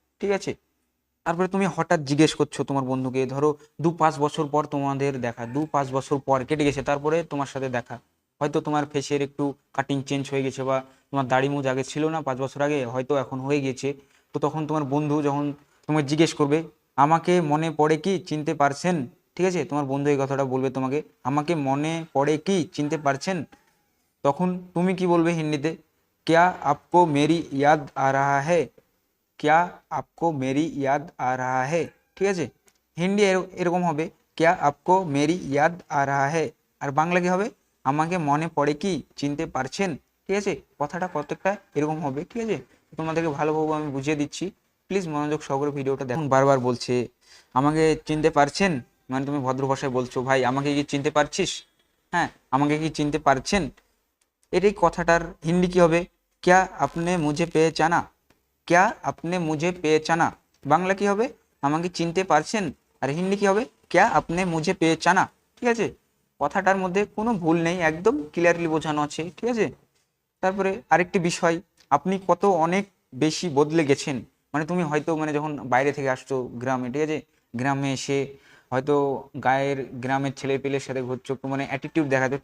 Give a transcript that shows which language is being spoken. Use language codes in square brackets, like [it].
[bn] ঠিক আছে, তারপরে তুমি হঠাৎ জিজ্ঞেস করছো তোমার বন্ধুকে, ধরো 2-5 বছর পর তোমাদের দেখা, 2-5 বছর পর কেটে গেছে, তারপরে তোমার সাথে দেখা, হয়তো তোমার ফেসের একটু কাটিং চেঞ্জ হয়ে গেছে, বা তোমার দাড়ি মুজ আগে ছিল না 5 বছর আগে, হয়তো এখন হয়ে গেছে। তো তখন তোমার বন্ধু যখন তোমাকে জিজ্ঞেস করবে, আমাকে মনে পড়ে কি চিনতে পারছেন। ঠিক আছে, তোমার বন্ধু এই কথাটা বলবে তোমাকে, আমাকে মনে পড়ে কি চিনতে পারছেন। তখন তুমি কি বলবে হিন্দিতে, [hi] क्या आपको मेरी याद आ रहा है, क्या आपको मेरी याद आ रहा है। [bn] ঠিক আছে, হিন্দি এরকম হবে, [hi] क्या आपको मेरी याद आ रहा है। [bn] আর বাংলা কি হবে, আমাকে মনে পড়ে কি চিনতে পারছেন। ঠিক আছে, কথাটা প্রত্যেকটা এরকম হবে। ঠিক আছে, তোমাদেরকে ভালোভাবে আমি বুঝিয়ে দিচ্ছি, প্লিজ মনোযোগ সহকারে ভিডিওটা দেখুন। বারবার বলছে আমাকে চিনতে পারছেন, মানে তুমি ভদ্র ভাষায় বলছো, ভাই আমাকে কি চিনতে পারছিস, হ্যাঁ আমাকে কি চিনতে পারছেন। এটাই কথাটার হিন্দি কি হবে, [hi] क्या आपने मुझे पहचाना, क्या आपने मुझे पहचाना। [bn] বাংলা কি হবে, আমাকে চিনতে পারছেন। আর হিন্দি কি হবে, [hi] क्या आपने मुझे पहचाना। [bn] ঠিক আছে, কথাটার মধ্যে কোনো ভুল নেই, একদম ক্লিয়ারলি বোঝানো আছে। ঠিক আছে, তারপরে আরেকটি বিষয়, আপনি কত অনেক বেশি বদলে গেছেন। মানে তুমি হয়তো মানে যখন বাইরে থেকে আসছো গ্রামে, ঠিক আছে, গ্রামে এসে হয়তো গায়ের গ্রামের ছেলে পেলের সাথে ঘুরছো, একটু মানে অ্যাটিটিউড দেখাতো।